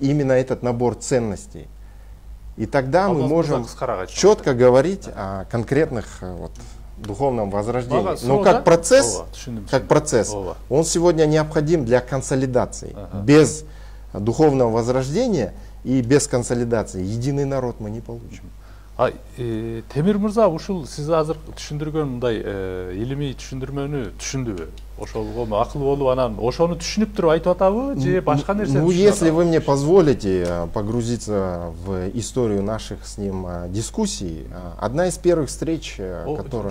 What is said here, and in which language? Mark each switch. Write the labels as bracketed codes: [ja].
[ru] Именно этот набор ценностей. И тогда мы можем четко говорить о конкретных духовном возрождении. Но как процесс, он сегодня необходим для консолидации. Без духовного возрождения и без консолидации единый народ мы не получим. [ky] Темир мырза, ушул сиз азыр түшүндүргөн мындай илимий түшүндүрмөнү түшүндүбү? Ошого акыл болуп анан ошону түшүнүп туруп айтып атабы же башка нерсе? [ru] Ну, если вы мне позволите погрузиться в историю наших с ним дискуссий, одна из первых встреч, которая...